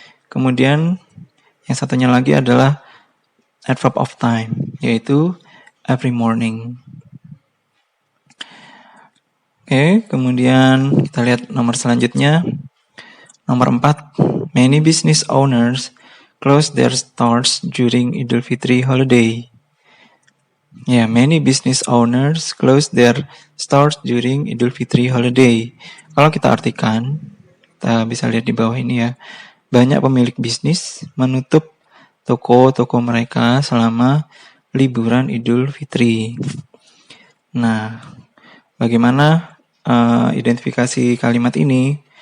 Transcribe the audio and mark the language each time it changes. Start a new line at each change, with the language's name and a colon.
Indonesian: Kemudian yang satunya lagi adalah adverb of time, yaitu every morning. Oke, kemudian kita lihat nomor selanjutnya.
English: Nomor 4, many business owners close their stores during Idul Fitri holiday. Ya, many business owners close their stores during Idul Fitri holiday.
Indonesian: Kalau kita artikan, kita bisa lihat di bawah ini ya. Banyak pemilik bisnis menutup toko-toko mereka selama liburan Idul Fitri. Nah, bagaimana identifikasi kalimat ini?